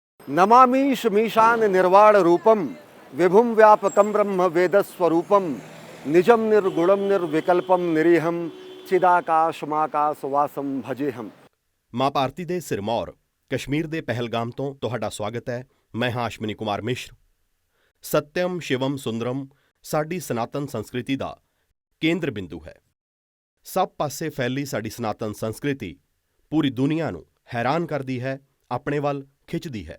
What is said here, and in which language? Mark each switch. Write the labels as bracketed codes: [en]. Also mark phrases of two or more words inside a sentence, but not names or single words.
[sa] नमामीश मीशान निर्वाण रूपम विभुम व्यापकम ब्रह्म वेदस्वरूपम निजम निर्गुणम निर्विकल्पम निरीहम चिदाकाशमाकाश वासम भजेहम। [pa] ਮਾਂ ਭਾਰਤੀ ਦੇ ਸਿਰਮੌਰ ਕਸ਼ਮੀਰ ਦੇ ਪਹਿਲਗਾਮ ਤੋਂ ਤੁਹਾਡਾ ਸਵਾਗਤ ਹੈ। ਮੈਂ ਹਾਂ ਅਸ਼ਵਨੀ ਕੁਮਾਰ ਮਿਸ਼ਰ। [sa] सत्यम् शिवम् सुन्दरम् [pa] ਸਾਡੀ ਸਨਾਤਨ ਸੰਸਕ੍ਰਿਤੀ ਦਾ ਕੇਂਦਰ ਬਿੰਦੂ ਹੈ। ਸਭ ਪਾਸੇ ਫੈਲੀ ਸਾਡੀ ਸਨਾਤਨ ਸੰਸਕ੍ਰਿਤੀ ਪੂਰੀ ਦੁਨੀਆ ਨੂੰ ਹੈਰਾਨ ਕਰਦੀ ਹੈ, ਆਪਣੇ ਵੱਲ ਖਿੱਚਦੀ ਹੈ।